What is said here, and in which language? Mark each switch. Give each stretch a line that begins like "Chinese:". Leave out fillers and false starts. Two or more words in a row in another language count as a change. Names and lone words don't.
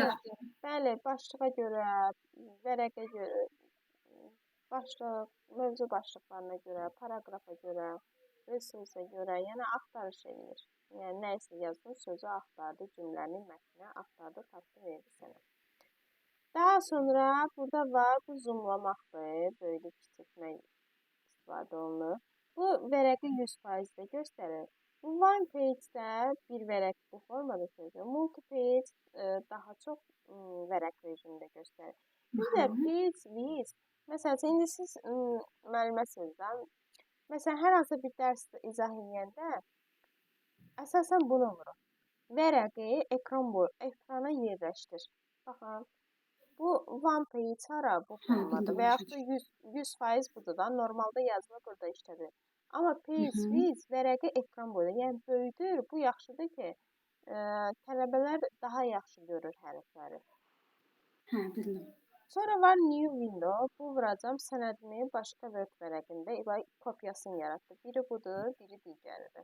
Azerbaijani: Bəli, başlığa görə, vərəqə görə, başlıq, mövzu başlıqlarına görə, paraqrafa görə, resursa görə, yəni axtarış eləyir. Yəni nə isə yazdın, sözü axtardı, cümlənin mətnini axtardı, tapdı, verdi sənə. Daha sonra burada var, bu zoomlamaqdır, böyüdüb kiçiltmək istifadə olunur. Bu vərəqi 100% də göstərir. Bu
English: one page-
Azerbaijani: də bir vərəq bu formada göstərir. Multi-page daha çox vərəq rejimində göstərir. Bir də
English: page list.
Azerbaijani: Məsələn, indi siz müəlliməsindən, məsələn, hər hansı bir dərs izah edəndə əsasən bunu vurur. Vərəqi ekrana yerləşdir. Baxın, bu
English: one page
Azerbaijani: hara bu formada və yaxud da 100% budur da, normalda yazılı burada işlədir. Amma
English: page with
Azerbaijani: vərəqi ekran boyda, yəni böyüdür. Bu yaxşıdır ki, tələbələr daha yaxşı görür hərfləri. Hə, bildim. Sonra var
English: new window.
Azerbaijani: Bu vuracam sənədimi başqa Word vərəqində kopyasını yaratdı. Biri budur, biri digəridir.